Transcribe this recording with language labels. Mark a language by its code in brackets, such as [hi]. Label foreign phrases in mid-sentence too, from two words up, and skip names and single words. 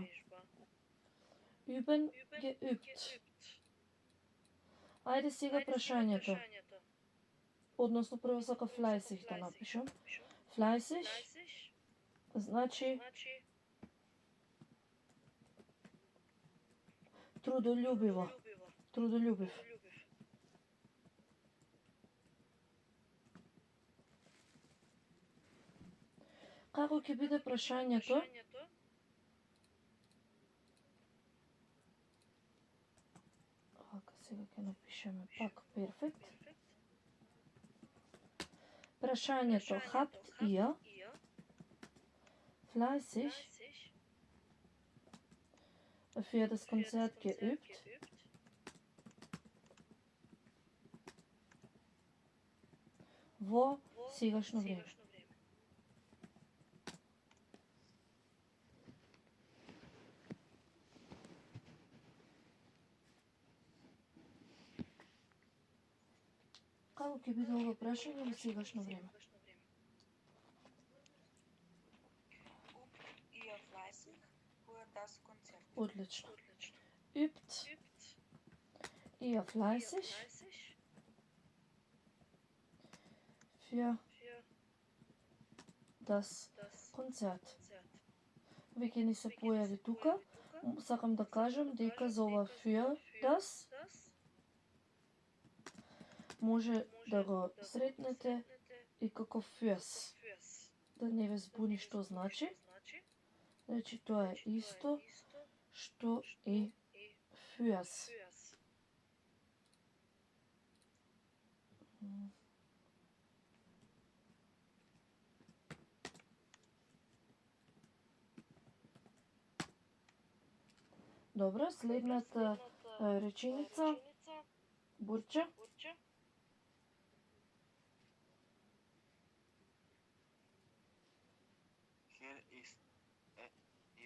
[de] Üben, geübt. [mk] Ајде сега прашањето. Односно прво сака fleißig да напишам. Fleißig значи трудолюбиво. Трудолюбив. Како ќе биде прашањето? Вака сега ќе напишеме пак перфект. [de] Прашањето habt ihr fleißig für das Konzert geübt? [mk] Во сегашно време. Како ќе биде ова прашање во сегашно време? [de] Übt ihr fleißig für das Konzert? [mk] Одлично. [de] Übt ihr fleißig für das Konzert. [mk] Веќе ни се појави тука. Сакам да кажам дека за ова [de] für das [mk] може да го сретнете и како fürs. Да не ве збуни што значи. Значи тоа е исто што и fürs. Добро, следната реченица, Бурча. [de] Hier ist